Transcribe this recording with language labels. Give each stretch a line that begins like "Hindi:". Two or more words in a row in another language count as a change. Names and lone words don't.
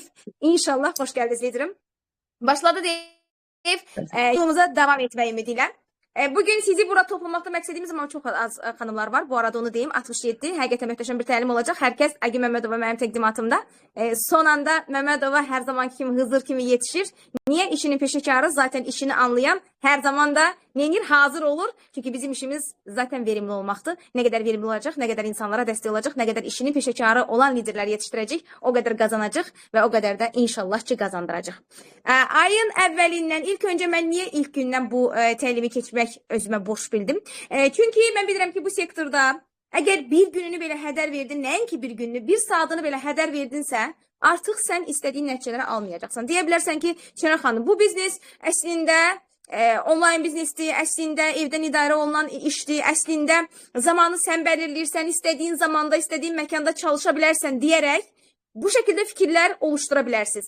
Azerbaijani: İnşallah xoş gəldiniz liderim. Başladı deyib yolumuza devam etməyi ümidilə.
Turkish: Bugün sizi burada toplamakta
Azerbaijani: məqsədimiz ama çox az xanımlar var. Bu arada onu deyim. 67. Həqiqətən möhtəşəm bir təlim olacaq. Hər kəs Əgi Məmmədova mənim təqdimatımda. Son anda Məmmədova hər zaman kimi Hızır kimi yetişir.
Turkish: Niye? İşinin peşekarı, zaten işini anlayan her zaman da neyinir? Hazır olur. Çünkü bizim işimiz zaten verimli olmaktı. Ne kadar verimli olacak, ne kadar insanlara destek olacak, ne kadar işinin peşekarı olan liderler yetiştirecek, o kadar kazanacak ve o kadar da inşallah ki kazandıracak.
Azerbaijani: Ayın əvvəlindən ilk önce mən niye ilk gündən bu təlimi keçmək özümə boş bildim? Çünkü mən bilirəm ki bu sektorda eğer bir gününü belə hədər verdin, nəinki bir gününü, bir saatini belə hədər verdinsə, artıq sən istədiyin nəticələri almayacaqsan. Deyə bilərsən ki, Şənə xanım, bu biznes əslində online biznesdir, əslində evdən idarə olunan işdir, əslində zamanı sən belirləyirsən, istədiyin zamanda, istədiyin məkanda çalışa bilərsən deyərək bu şəkildə fikirlər oluştura bilərsiniz.